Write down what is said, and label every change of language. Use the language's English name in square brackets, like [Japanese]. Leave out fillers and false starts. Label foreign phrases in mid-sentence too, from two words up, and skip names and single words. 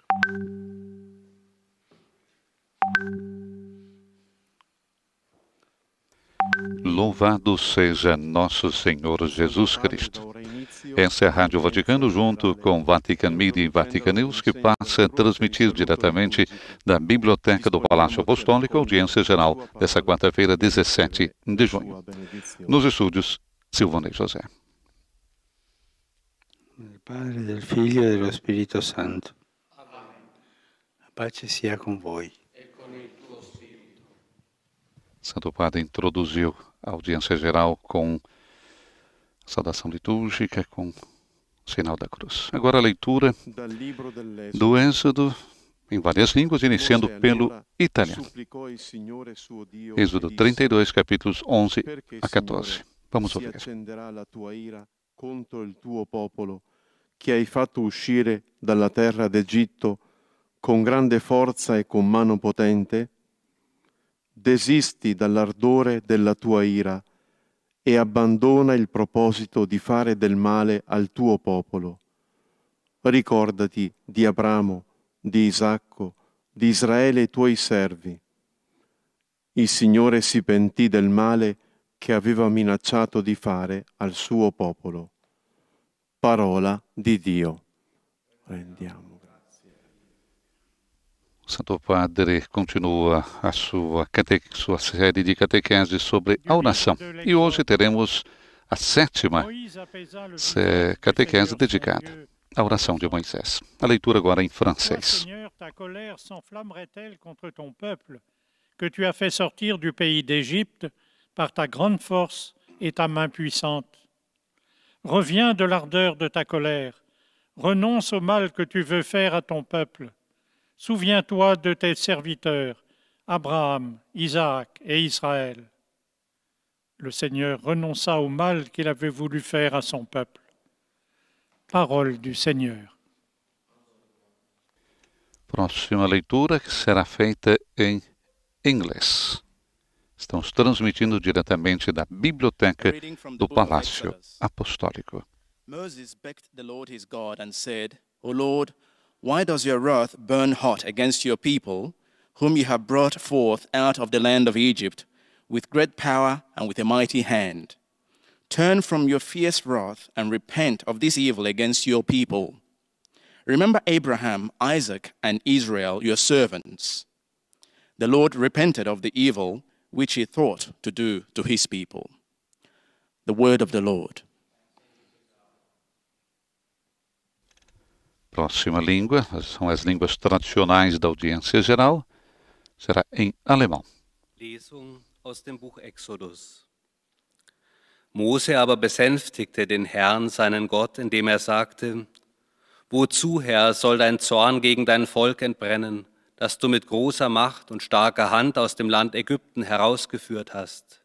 [Portuguese] Louvado seja nosso Senhor Jesus Cristo. Essa é a Rádio Vaticano, junto com Vatican Media e Vatican News, que passa a transmitir diretamente da Biblioteca do Palácio Apostólico, audiência geral dessa quarta-feira, 17 de junho. Nos estúdios, Silvonei José. [Italian] Del Padre, del Figlio e dello Spirito Santo. A pace sia con voi. [Portuguese] Santo Padre introduziu a audiência geral com saudação litúrgica, com o sinal da cruz. Agora a leitura do Êxodo em várias línguas, iniciando pelo italiano. Êxodo 32, capítulos 11 a 14. Vamos ouvir. [Italian] Contro il tuo popolo, che hai fatto uscire dalla terra d'Egitto con grande forza e con mano potente? Desisti dall'ardore della tua ira e abbandona il proposito di fare del male al tuo popolo. Ricordati di Abramo, di Isacco, di Israele i tuoi servi. Il Signore si pentì del male che aveva minacciato di fare al suo popolo. Parola di Dio. Rendiamo grazie. [Portuguese] Santo Padre continua a sua série de catequese sobre a oração. E hoje teremos a sétima catequese dedicada à oração de Moisés. A leitura agora em francês. [French] Seigneur, ta colère s'enflammerait-elle contre ton peuple, que tu as fait sortir du pays d'Égypte par ta grande force et ta main puissante? Reviens de l'ardeur de ta colère, renonce au mal que tu veux faire à ton peuple. Souviens-toi de tes serviteurs, Abraham, Isaac et Israël. Le Seigneur renonça au mal qu'il avait voulu faire à son peuple. Parole du Seigneur. [Portuguese] Próxima leitura que será feita em inglês. Estamos transmitindo diretamente da Biblioteca do Palácio Apostólico. [English] Moses begged the Lord his God and said, O Lord, why does your wrath burn hot against your people, whom you have brought forth out of the land of Egypt, with great power and with a mighty hand? Turn from your fierce wrath and repent of this evil against your people. Remember Abraham, Isaac, and Israel, your servants. The Lord repented of the evil which he thought to do to his people. The word of the Lord. [Portuguese] Próxima língua, são as línguas tradicionais da audiência geral, será em alemão. [German] Lesung aus dem Buch Exodus. Mose aber besänftigte den Herrn, seinen Gott, indem er sagte, Wozu, Herr, soll dein Zorn gegen dein Volk entbrennen, das du mit großer Macht und starker Hand aus dem Land Ägypten herausgeführt hast?